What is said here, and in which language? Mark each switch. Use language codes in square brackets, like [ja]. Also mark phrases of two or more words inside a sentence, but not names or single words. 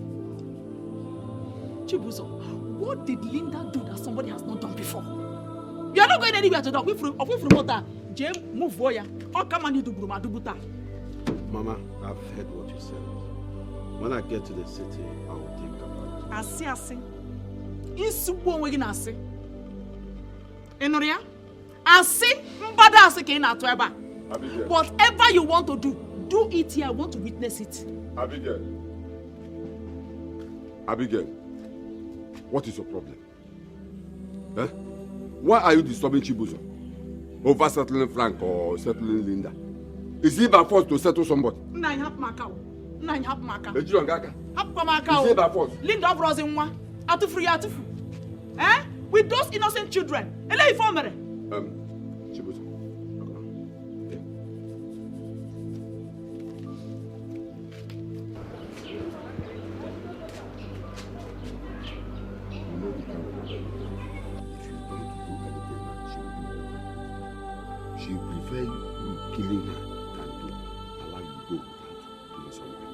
[en] Chibuzo, what did Linda do that somebody has not done before? You are not going anywhere to do. Move for ya. Mama, I've heard what you said. When I get to the city, I will think about it. [ig] Asi. Isubu onwe gị na-asị. Ịnụrụ ya? Asị mbada asị ka ị na-atụ ebe a. [en] Whatever you want to do it here. I want to witness it. Abigail, what is your problem? Eh? Why are you disturbing Chibuzo over settling Frank or settling Linda? Is he by force to settle somebody? [ig] Nna anyị hapụ maka. Ejiro ngaka. Hapụ maka. [en] Is he by force? [ig] Linda ọbụrụzi nwa. Atụfuru ya atụfu. Eh? [en] With those innocent children. [ig] Ele ife o mere. Chibuzo. [en] She prefer you killing her than to allow you to go without doing something.